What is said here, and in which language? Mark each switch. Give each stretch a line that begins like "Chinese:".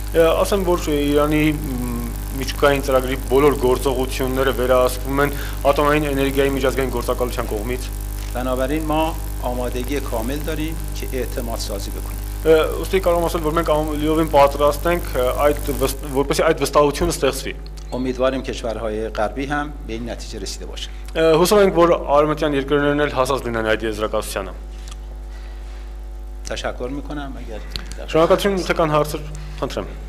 Armenian: Ասեմ, որ Իրանի միջուկային ծրագրի բոլոր գործողությունները վերահսկվում են ատոմային էներգիայի միջազգային գործակալության կողմից.
Persian: بنابراین ما آمادگی کامل داریم که اعتماد سازی بکنیم.
Armenian: Ուստի կարող եմ ասել, որ մենք լիովին պատրաստ ենք որպեսզի այդ վստահությունը ստեղծվի.
Persian: امیدواریم کشورهای غربی هم به این نتیجه رسیده باشند.
Armenian: Հուսով ենք, որ արևմտյան երկրներն էլ հասած լինեն այդ եզրակացությանը.
Persian: تشکر میکنم. اگر
Armenian: Շնորհակալություն, եթե կան հարցեր, խնդրեմ.